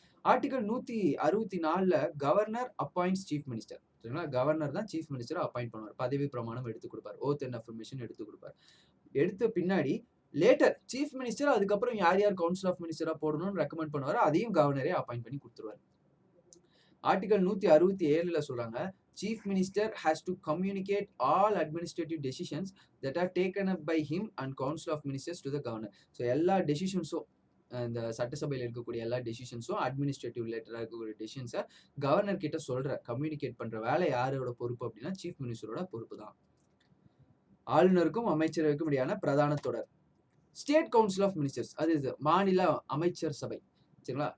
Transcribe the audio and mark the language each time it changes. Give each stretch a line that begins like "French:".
English: Article 164ல governor appoints chief minister.
Tamil: சரிங்களா? Governor தான் chief மினிஸ்டரை appoint பண்ணுவார். பதவி பிரமாணம் எடுத்து கொடுப்பார். ஓத் அண்ட் அஃபர்மேஷன் எடுத்து கொடுப்பார். எடுத்த பின்னாடி லேட்டர் சீஃப் மினிஸ்டர் அதுக்கப்புறம் யார் யார் கவுன்சில் ஆஃப் மினிஸ்டரா போடணும்னு ரெக்கமெண்ட் பண்ணுவார். அதையும் கவர்னரே அப்பாயிண்ட் பண்ணி கொடுத்துருவார். ஆர்டிகல் 167ல சொல்றாங்க
English: Chief Minister has to communicate all administrative decisions that are taken up by him and Council of Ministers to the Governor.
Tamil: So எல்லா டெசிஷன்ஸும் இந்த சட்டசபையில் இருக்கக்கூடிய எல்லா டெசிஷன்ஸும் அட்மினிஸ்ட்ரேட்டிவ் ரிலேட்டடாக இருக்கக்கூடிய டெசிஷன்ஸை கவர்னர் கிட்ட சொல்ற கம்யூனிகேட் பண்ற வேலை யாரோட பொறுப்பு அப்படின்னா சீஃப் மினிஸ்டரோட பொறுப்பு தான். ஆளுநருக்கும் அமைச்சரவைக்கும் இடையான பிரதான தொடர் ஸ்டேட் கவுன்சில் ஆஃப் மினிஸ்டர்ஸ், அது மாநில அமைச்சர் சபை. சரிங்களா?